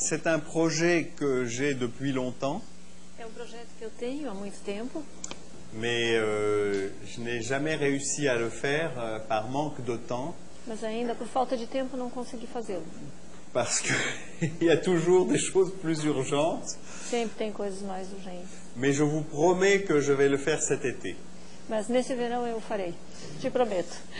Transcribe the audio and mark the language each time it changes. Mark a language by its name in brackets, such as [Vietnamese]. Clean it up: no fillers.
[French] C'est un projet que j'ai depuis longtemps. [Portuguese] É um projeto que eu tenho há muito tempo, [French] Mais je n'ai jamais réussi à le faire par manque de temps, [Portuguese] mas ainda por falta de tempo não consegui fazê-lo. [French] parce qu'il y a toujours des choses plus urgentes. [Portuguese] Sempre tem coisas mais urgentes. [French] Mais je vous promets que je vais le faire cet été. [Portuguese] Mas nesse verão eu farei, te prometo.